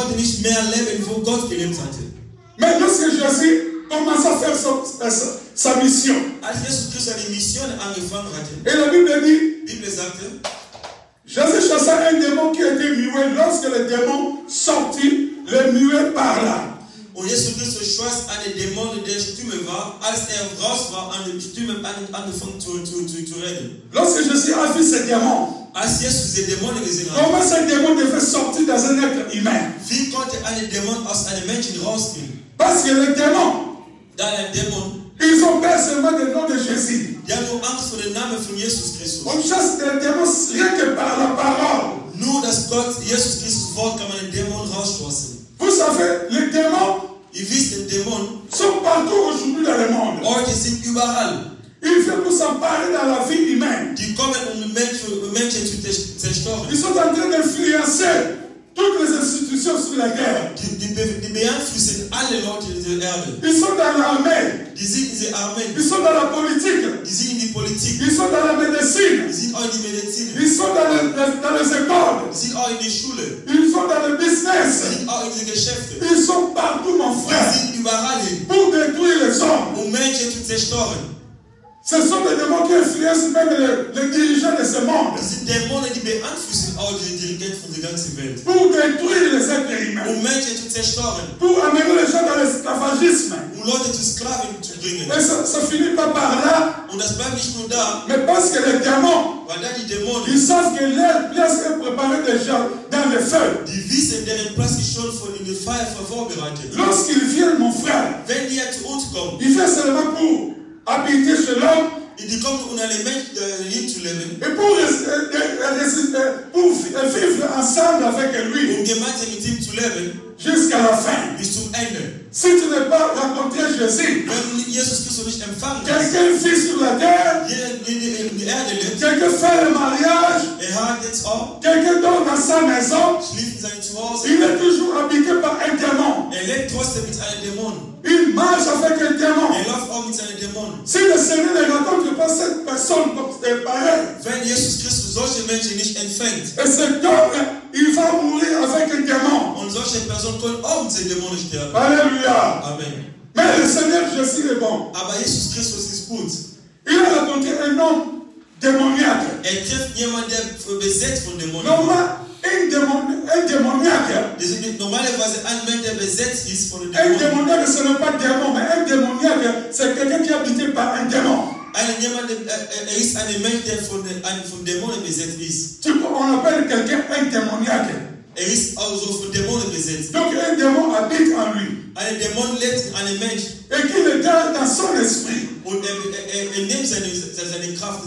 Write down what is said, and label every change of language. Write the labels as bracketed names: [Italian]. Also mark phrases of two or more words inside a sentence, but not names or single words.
[French] Mais lorsque Jésus commence à faire sa mission, et la Bible dit, Jésus chassa un démon qui était muet. Lorsque le démon sortit, le muet parla. [German] Und Jesus Christus schoss einen Dämon, der stumm war, als raus war, an dem Stimme angefangen zu reden. [French] Lorsque Jésus a vu ce démon, [German] als Jesus diese Dämonen gesehen hat, [French] comment ce démon devait sortir dans un être humain? [German] Wie konnte ein Dämon aus einem Menschen rausgehen? [French] Parce que les démons, ils ont peur seulement du nom de Jésus. [German] Die haben nur Angst vor dem Namen von Jesus Christus. [French] On chasse des démons rien que par la parole. [German] Nur das Gott, Jesus Christus Wort kann man den Dämon rausstoßen. [French] Vous savez, les démons, [German] ihr wisst, die Dämonen [French] sont partout aujourd'hui dans le monde. [German] Heute sind überall. [French] Ils viennent pour s'emparer dans la vie humaine. [German] Die kommen, Menschen zu zerstören. [French] Ils sont en train d'influencer toutes les institutions sur la guerre. [German] Die alle Leute dieser Erde. [French] Ils sont dans l'armée. [German] Die sind in der Armee. [French] Ils sont dans la politique. [German] Die sind in die Politik. [French] Ils sont dans la médecine. [German] Die sind auch in die Medizin. [French] Ils sont dans les écoles. [German] Die sind auch in die Schule. [French] Ils sont dans le [German] Die [French] business. [German] sind auch in die Geschäfte. [French] Ils sont partout, mon [German] Die [French] frère, [German] sind überall hin, [French] pour détruire les hommes. [German] um Menschen zu zerstören. [French] Ce sont des démons qui influencent même les dirigeants de ce monde [German] Das sind Dämonen, die beeinflussen auch die Dirigenten von der ganzen Welt. [French] pour détruire les êtres humains, [German] Um Menschen zu zerstören. [French] pour amener les gens dans l'esclavagisme. [German] Um Leute zu Sklaven zu bringen. [French] Et ça finit pas par là, [German] Und das bleibt nicht nur da, [French] mais parce que les démons, [German] weil da die Dämonen, [French] ils savent que leur place est préparée déjà dans le feu. [German] die wissen, deren Platz ist schon in der Feuer vorbereitet. [French] Lorsqu'ils viennent, mon frère, [German] Wenn die zu uns kommen, [French] ils viennent seulement pour habiter chez l'homme [German] die kommen, um einen Menschen hinzuleben, [French] et pour vivre ensemble avec lui [German] um gemeinsam mit ihm zu leben, [French] jusqu'à la fin. [German] bis zum Ende. [French] Si tu n'as pas rencontré Jésus, [German] Wenn du Jesus Christus nicht empfangen hast, [French] quelqu'un vit sur la terre, [German] jeder in der Erde lebt, [French] quelqu'un fait le mariage, [German] hat jetzt auch, [French] quelqu'un dort dans sa maison, [German] schläft in seinem Zuhause, [French] il est toujours habité par un démon. [German] lebt trotzdem mit einem Dämon. [French] Il marche avec un démon. [German] Läuft auch mit seinem Dämon. [French] Si le Seigneur ne rencontre pas cette personne pareille, [German] Wenn Jesus Christus solche Menschen nicht empfängt, [French] et cet homme, il va mourir avec un démon. [German] und solche Personen können auch mit den Dämonen sterben. [French] Alléluia. Amen. Mais le Seigneur Jésus est bon. [German] Aber Jesus Christus ist gut. [French] Il a rencontré un homme démoniaque. [German] Trifft jemanden, der besetzt von Dämonen [French] Normalement, un démoniaque. [German] Das ist normalerweise ein Mensch, der besetzt ist von den [French] Un [German] Dämonen. [French] démoniaque, ce n'est pas démon, mais un démoniaque, c'est quelqu'un qui est habité par un démon. [German] Jemand, ist ein Mensch, der von Dämonen besetzt ist. [French] On appelle quelqu'un un démoniaque. [German] Ist also von Dämonen besetzt. [French] Donc un démon habite en lui. [German] Ein Dämon lebt in einem Mensch. [French] Et qui le garde dans son esprit. [German] Und nimmt seine Kraft.